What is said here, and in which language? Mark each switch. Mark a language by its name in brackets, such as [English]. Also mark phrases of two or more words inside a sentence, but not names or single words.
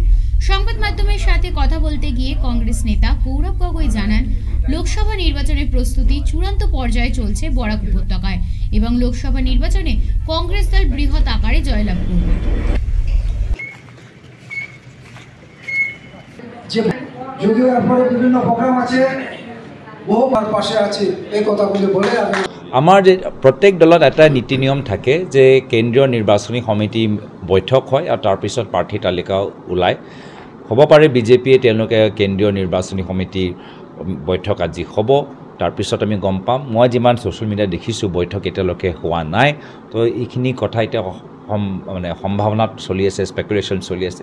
[Bangla] সংবাদ মাধ্যমের সাথে কথা বলতে গিয়ে কংগ্রেস নেতা গৌরব গগৈ জানান, লোকসভা নির্বাচনের প্রস্তুতি চূড়ান্ত পর্যায়ে চলছে বরাক উপত্যকায় এবং লোকসভা নির্বাচনে কংগ্রেস দল বৃহৎ আকারে জয়লাভ করবে। যদিও এরপরে বিভিন্ন প্রোগ্রাম আছে, বহুবার পাশে আছে, এই কথাগুলি বলে [Assamese] আমাৰ যে প্ৰত্যেক দলত এটা নীতি নিয়ম থাকে যে কেন্দ্ৰীয় নিৰ্বাচনী সমিতি বৈঠক হয় আৰু তাৰপিছত প্ৰাৰ্থী তালিকা ওলায়। হ'ব পাৰে বিজেপিয়ে তেওঁলোকে কেন্দ্ৰীয় নিৰ্বাচনী সমিতিৰ বৈঠক আজি হ'ব, তাৰপিছত আমি গম পাম। মই যিমান [English] social media [Assamese] দেখিছোঁ বৈঠক এতিয়ালৈকে হোৱা নাই, তো এইখিনি কথা এতিয়া মানে সম্ভাৱনাত চলি আছে, স্পেকুলেশ্যন চলি আছে।